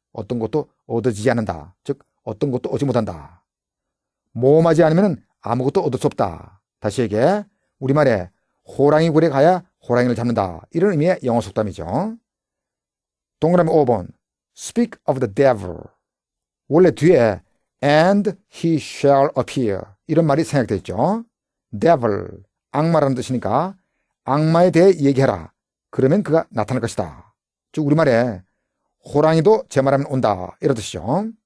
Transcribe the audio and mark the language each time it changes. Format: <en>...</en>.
<ko>어떤 것도 얻어지지 않는다. 즉 어떤 것도 얻지 못한다. 모험하지 않으면은 아무것도 얻을 수 없다. 다시 얘기해. 우리말에 호랑이 굴에 가야 호랑이를 잡는다. 이런 의미의 영어 속담이죠. 동그라미 5번</ko> <en>Speak of the devil.</en> <ko>원래 뒤에</ko> <en>and he shall appear</en> <ko>이런 말이 생략되어 있죠. devil, 악마라는 뜻이니까 악마에 대해 얘기해라. 그러면 그가 나타날 것이다. 즉 우리말에 호랑이도 제 말하면 온다 이런 뜻이죠.</ko>